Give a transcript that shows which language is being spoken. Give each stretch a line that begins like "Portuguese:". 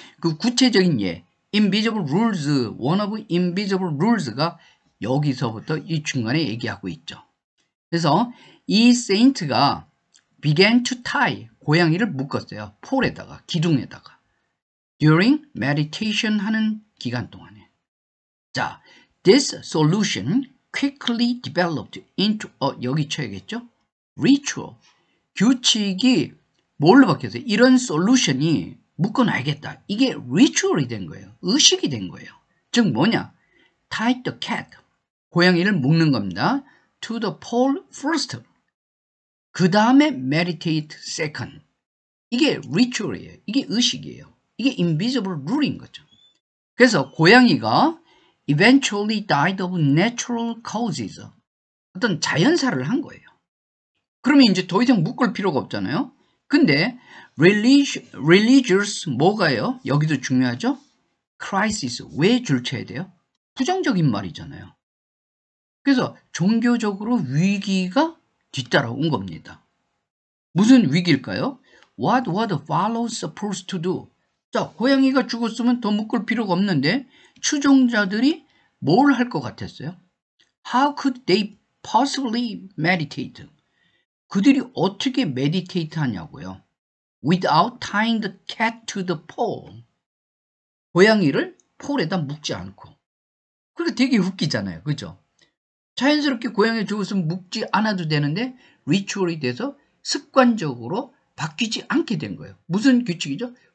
Korean: 그 구체적인 예, invisible rules,
English: one of invisible rules
Korean: 가 여기서부터 이 중간에 얘기하고 있죠. 그래서 이 saint가
English: began to tie,
Korean: 고양이를 묶었어요. 폴에다가, 기둥에다가.
English: during meditation
Korean: 하는 기간 동안에.
English: 자, this solution quickly developed into,
Korean: 여기 쳐야겠죠?
English: ritual.
Korean: 규칙이 뭘로 바뀌었어요? 이런 솔루션이 묶어놔야겠다. 이게 ritual이 된 거예요. 의식이 된 거예요. 즉 뭐냐?
English: tie the cat.
Korean: 고양이를 묶는 겁니다.
English: to the pole first.
Korean: 그 다음에
English: meditate second.
Korean: 이게 ritual이에요. 이게 의식이에요. 이게 invisible rule인 거죠. 그래서 고양이가
English: eventually died of natural causes.
Korean: 어떤 자연사를 한 거예요. 그러면 이제 더 이상 묶을 필요가 없잖아요. 근데 religious 뭐가요? 여기도 중요하죠? crisis. 왜 줄쳐야 돼요? 부정적인 말이잖아요. 그래서 종교적으로 위기가 뒤따라온 겁니다. 무슨 위기일까요?
English: What were the followers supposed to do?
Korean: 자, 고양이가 죽었으면 더 묶을 필요가 없는데 추종자들이 뭘 할 것 같았어요?
English: How could they possibly meditate?
Korean: 그들이 어떻게 meditate 하냐고요?
English: Without tying the cat to the pole.
Korean: 고양이를 폴에다 묶지 않고. 그러니까 되게 웃기잖아요. 그죠? 자연스럽게 고양이 죽었으면 묶지 않아도 되는데 리추얼이 돼서 습관적으로 바뀌지 않게 된 거예요. 무슨 규칙이죠?